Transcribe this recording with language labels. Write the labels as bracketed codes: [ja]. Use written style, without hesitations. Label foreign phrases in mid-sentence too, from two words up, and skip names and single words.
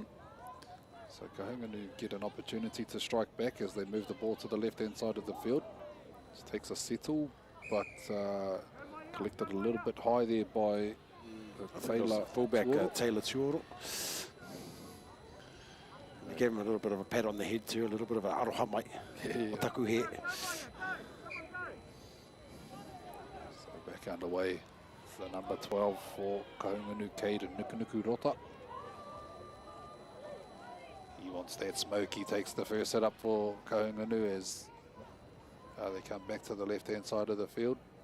[en] So Kahungunu get an opportunity to strike back as they move the ball to the left-hand side of the field. Just takes a settle, but collected a little bit high there by Taylor fullback Taylor Tuoro. They gave him a little bit of a pat on the head too, a little bit of a [mi] aroha mai, o taku he. [en] So back underway. The number 12 for Kahungunu, Caden Nukunuku Rota. He wants that smoke. He takes the first set up for Kahungunu as they come back to the left-hand side of the field.